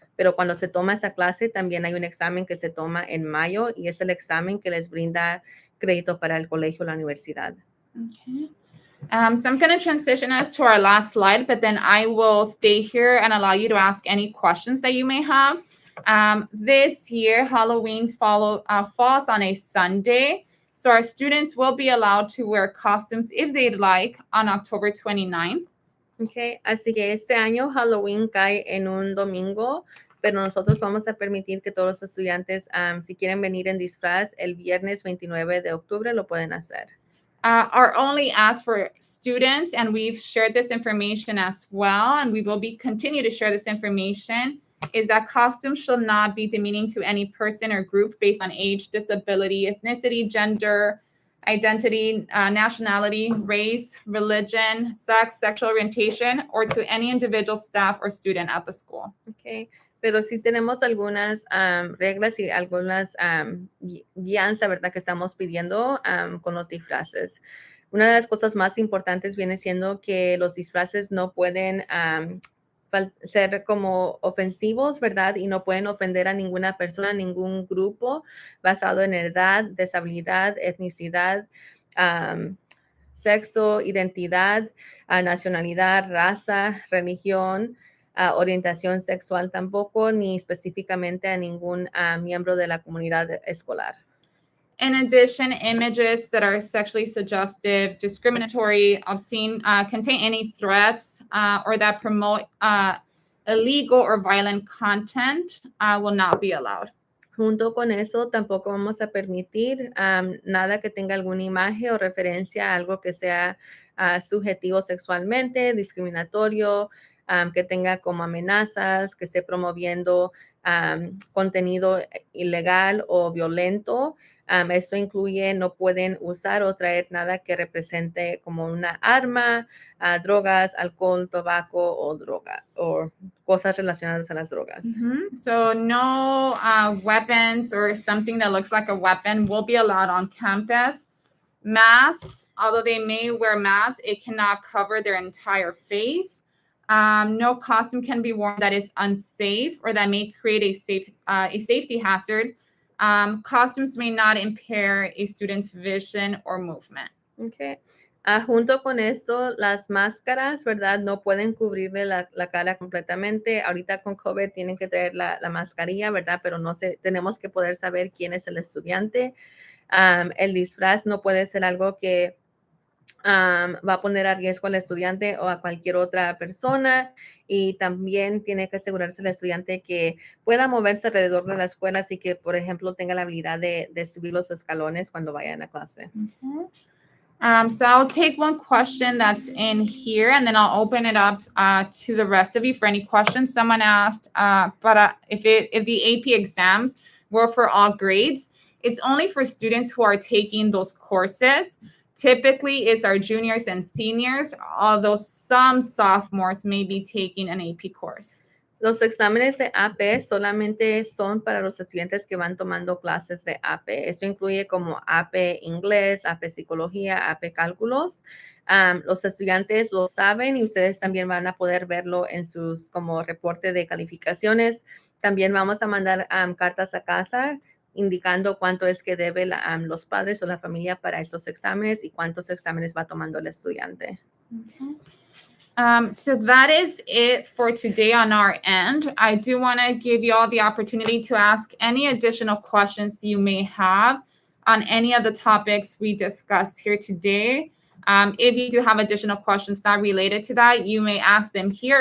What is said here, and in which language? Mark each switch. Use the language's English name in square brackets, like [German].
[Spanish] Pero cuando se toma esa clase, también hay un examen que se toma en mayo y es el examen que les brinda crédito para el colegio o la universidad. [English] Okay. So I'm going to transition us to our last slide, but then I will stay here and allow you to ask any questions that you may have. This year, Halloween falls on a Sunday, so our students will be allowed to wear costumes if they'd like on October 29th. [Spanish] Okay, así que este año Halloween cae en un domingo, pero nosotros vamos a permitir que todos los estudiantes, si quieren venir en disfraz el viernes 29 de octubre, lo pueden hacer. [English] Our only ask for students, and we've shared this information as well, and we will continue to share this information, is that costumes shall not be demeaning to any person or group based on age, disability, ethnicity, gender, identity, nationality, race, religion, sex, sexual orientation, or to any individual staff or student at the school. Okay. [Spanish] Pero sí tenemos algunas reglas y algunas guianzas, ¿verdad?, que estamos pidiendo con los disfraces. Una de las cosas más importantes viene siendo que los disfraces no pueden ser como ofensivos, ¿verdad? Y no pueden ofender a ninguna persona, ningún grupo basado en edad, deshabilidad, etnicidad, sexo, identidad, nacionalidad, raza, religión, orientación sexual tampoco, ni específicamente a ningún miembro de la comunidad escolar. [English] In addition, images that are sexually suggestive, discriminatory, obscene, contain any threats or that promote illegal or violent content will not be allowed. [Spanish] Junto con eso, tampoco vamos a permitir nada que tenga alguna imagen o referencia a algo que sea subjetivo sexualmente, discriminatorio, que tenga como amenazas, que esté promoviendo contenido ilegal o violento. Esto incluye, no pueden usar o traer nada que represente como una arma, drogas, alcohol, tabaco o droga, o cosas relacionadas a las drogas. Mm-hmm. [English] So no weapons or something that looks like a weapon will be allowed on campus. Masks, although they may wear masks, it cannot cover their entire face. No costume can be worn that is unsafe or that may create a safety hazard. Costumes may not impair a student's vision or movement. Okay. [Spanish] Junto con esto, las máscaras, ¿verdad? No pueden cubrirle la cara completamente. Ahorita con COVID tienen que traer la mascarilla, ¿verdad? Pero tenemos que poder saber quién es el estudiante. El disfraz no puede ser algo que va a poner a riesgo al estudiante o a cualquier otra persona, y también tiene que asegurarse el estudiante que pueda moverse alrededor de la escuela, así que, por ejemplo, tenga la habilidad de subir los escalones cuando vayan a clase. [English] So I'll take one question that's in here, and then I'll open it up to the rest of you for any questions. Someone asked, but if the AP exams were for all grades, it's only for students who are taking those courses. Typically, it's our juniors and seniors, although some sophomores may be taking an AP course. [Spanish] Los exámenes de AP solamente son para los estudiantes que van tomando clases de AP. Eso incluye como AP Inglés, AP Psicología, AP Cálculos. Los estudiantes lo saben y ustedes también van a poder verlo en sus como reporte de calificaciones. También vamos a mandar cartas a casa indicando cuánto es que debe los padres o la familia para esos exámenes y cuántos exámenes va tomando el estudiante. [English] So that is it for today on our end. I do want to give you all the opportunity to ask any additional questions you may have on any of the topics we discussed here today. If you do have additional questions not related to that, you may ask them here.